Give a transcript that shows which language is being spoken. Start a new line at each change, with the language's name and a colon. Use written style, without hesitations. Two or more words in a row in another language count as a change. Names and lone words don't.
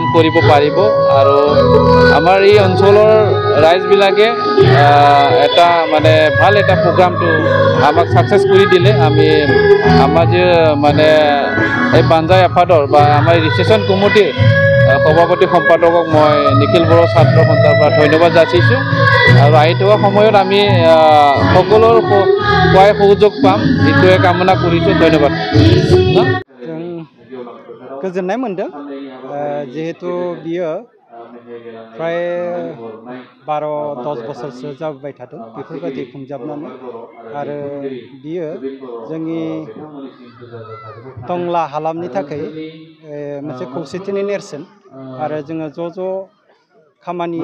Assamese: কৰিব পাৰিব আৰু আমাৰ এই অঞ্চলৰ ৰাইজবিলাকে এটা মানে ভাল এটা প্ৰগ্ৰামটো আমাক সাকসেস কৰি দিলে আমি আমাৰ যে মানে এই বাঞ্জাই আফাদৰ বা আমাৰ ৰিচেপশ্যন কমিটিৰ সভাপতি সম্পাদকক মই নিখিল बर' ছাত্ৰ সন্থাৰ পৰা ধন্যবাদ যাচিছোঁ আৰু আহি থকা সময়ত আমি সকলোৰ সহায় সহযোগ পাম এইটোৱে কামনা কৰিছোঁ ধন্যবাদ।
Bodo: गोजोननाय मोनदों जिहेतु बियो फ्राय 12-10 बोसोरसो जाबोबाय थादों बेफोरबायदि खुंजाबनानै आरो बियो जोंनि टंला हालामनि थाखाय मोनसे खौसेथिनि नेरसोन आरो जोङो ज' खामानि